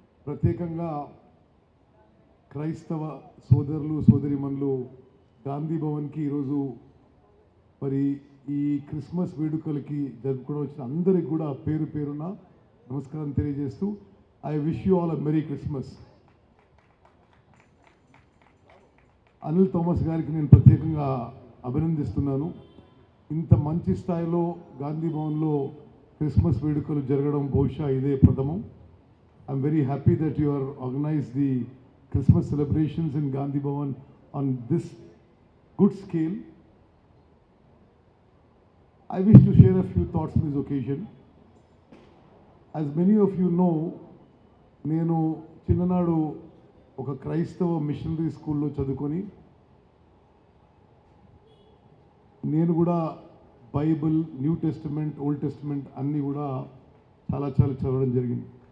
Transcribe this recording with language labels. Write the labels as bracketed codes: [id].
[te] ప్రత్యేకంగా క్రైస్తవ సోదరులు సోదరిమణులు గాంధీ భవన్కి ఈరోజు మరి ఈ క్రిస్మస్ వేడుకలకి జరుపుకోవడం వచ్చిన అందరికి కూడా పేరు పేరున నమస్కారం తెలియజేస్తూ [en] I wish you all a merry Christmas. [te] Anil Thomas గారికి నేను ప్రత్యేకంగా అభినందిస్తున్నాను. ఇంత మంచి స్థాయిలో గాంధీ భవన్లో క్రిస్మస్ వేడుకలు జరగడం బహుశా ఇదే ప్రథమం. [en] I'm very happy that you are organize the Christmas celebrations in Gandhi Bhavan on this good scale. I wish to share a few thoughts on this occasion. As many of you know, [te] నేను చిన్ననాడు ఒక క్రైస్తవ machinery స్కూల్లో చదువుకొని నేను కూడా Bible, new testament, old testament అన్నీ కూడా చాలా చదవడం జరిగింది.